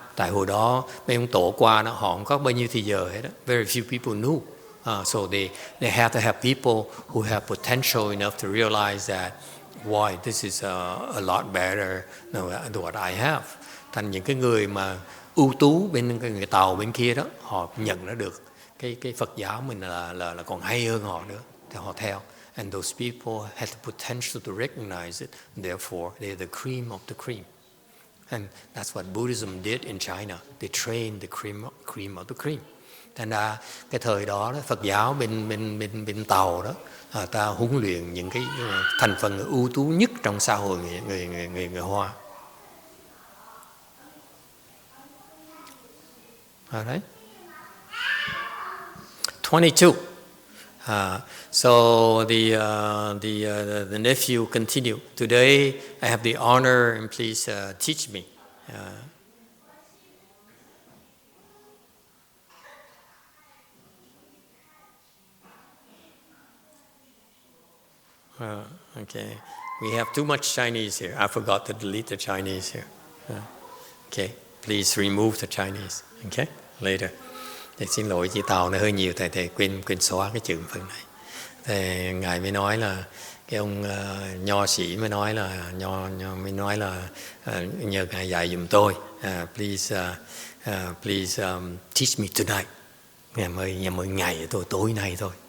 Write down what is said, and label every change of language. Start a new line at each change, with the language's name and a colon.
Vietnamese: Tại hồi đó mấy ông tổ qua đó, họ không có bao nhiêu thời giờ hết đó.
English: Very few people knew. So they had to have people who have potential enough to realize that why this is a lot better than what I have.
Vietnamese: Thành những cái người mà ưu tú bên người Tàu bên kia đó, họ nhận ra được cái Phật giáo mình là còn hay hơn họ nữa, thì họ theo.
English: And those people had the potential to recognize it. Therefore, they're the cream of the cream. And that's what Buddhism did in China. They trained the cream of the cream.
Vietnamese: Thành ra cái thời đó, Phật giáo bên Tàu đó, ta huấn luyện những cái thành phần ưu tú nhất trong xã hội người Hoa.
English: All right. 22. So the nephew continued. Today I have the honor, and please teach me. Okay. We have too much Chinese here. I forgot to delete the Chinese here. Okay. Please remove the Chinese. Okay. Later.
Vietnamese: Thì xin lỗi chị Tàu nó hơi nhiều, thầy quên xóa cái chữ phần này. Thì ngài mới nói là cái ông nho sĩ mới nói là nhờ ngài dạy giùm tôi.
English: Please please teach me tonight.
Vietnamese: Ngày mới ngày thôi, tối nay thôi.